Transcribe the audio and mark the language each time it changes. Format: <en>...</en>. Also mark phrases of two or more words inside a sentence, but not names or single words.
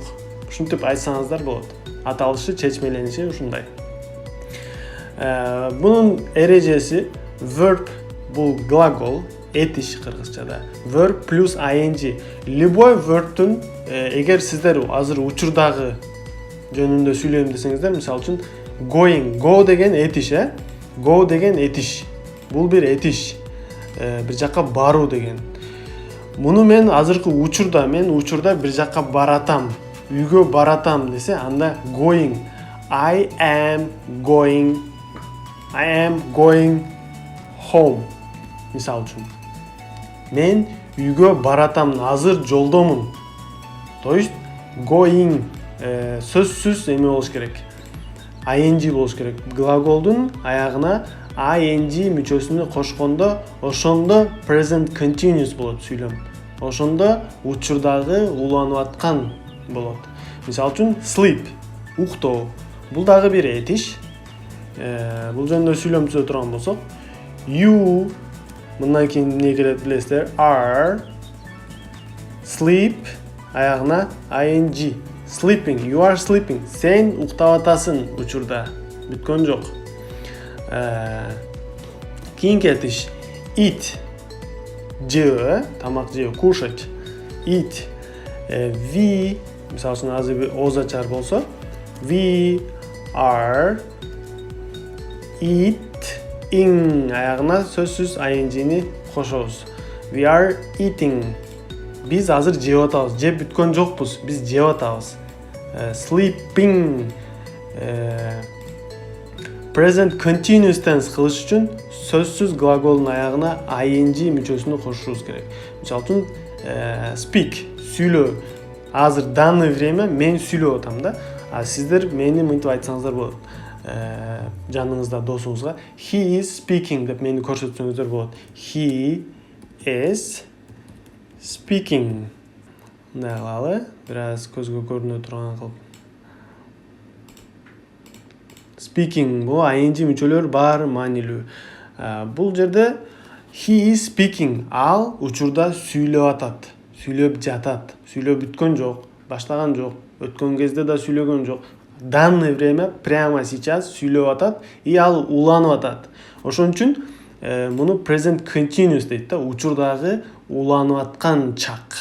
<ky>Ушинтип айтсаңыздар болот. Аталышы, чечмелениши ушундай. Бунун эрежеси verb бул глагол, этиш кыргызчада. Verb плюс ing. Любой verbтун эгер сиздер азыр учурдагы жөнүндө сүйлөйм десеңиздер, мисалы үчүн going, go деген этиш, go деген этиш. Бул бир этиш. Бир жакка баруу деген. Муну мен азыркы учурда, бир жакка баратам, үйгө баратам десе, анда going.</ky> <en>I am going home.</en> <ky>Мисалы үчүн. Мен үйгө баратам, азыр жолдомун.</ky> <ru>То есть</ru> <ky>going сөзсүз эме болуш керек. ing болуш керек. Глаголдун аягына ing мүчөсүнү кошкондо, ошондо</ky> <en>present continuous</en> <ky>болот сүйлөм. Ошондо учурдагы уланып аткан болот. Мисалы үчүн sleep, уктоо. Бул дагы бир этиш. Бул жөнүндө сүйлөм түзө турган болсок, you мындан кийин эмне келет билесиздер?</ky> <en>Are sleep аягына ing. Sleeping, you are sleeping.</en> <ky>Сен уктап атасың учурда. Бүткөн жок. Кийинки этиш. Eat. Жөө, тамак жөө, кушать.</ky> <en>Eat. We,</en> <ky>мисалы үчүн азыр ооз ачар болсо,</ky> <en>we are eating.</en> <ky>Аягына сөзсүз ing-ни кошобуз.</ky> <en>We are eating.</en> <ky>Биз азыр жеп атабыз. Жеп бүткөн жокпуз. Биз жеп атабыз.</ky> <en>Sleeping. Present continuous tense</en> <ky>кылыш үчүн сөзсүз глаголдун аягына ing мүчөсүнү кошушубуз керек. Мисалы үчүн speak, сүйлөө. Азыр</ky> <ru>данный время</ru> <ky>мен сүйлөп атам да. А сиздер мени мынтип айтсаңыздар болот. Жаныңызда досуңузга</ky> <en>he is speaking</en> <ky>деп мени көрсөтсөңүздөр болот.</ky> <en>He is speaking.</en> <ky>Мындай кылалы, бир аз көзгө көрүнө турган кылып. Speaking бул ing мүчөлөр бар маанилүү. Бул жерде</ky> <en>he is speaking,</en> <ky>ал учурда сүйлөп атат, сүйлөп жатат, сүйлөп бүткөн жок, баштаган жок, өткөн кезде да сүйлөгөн жок.</ky> <ru>Данное время прямо сейчас</ru> <ky>сүйлөп атат и ал уланып атат. Ошон үчүн муну</ky> <en>present continuous</en> <ky>дейт да, учурдагы уланып аткан чак.</ky>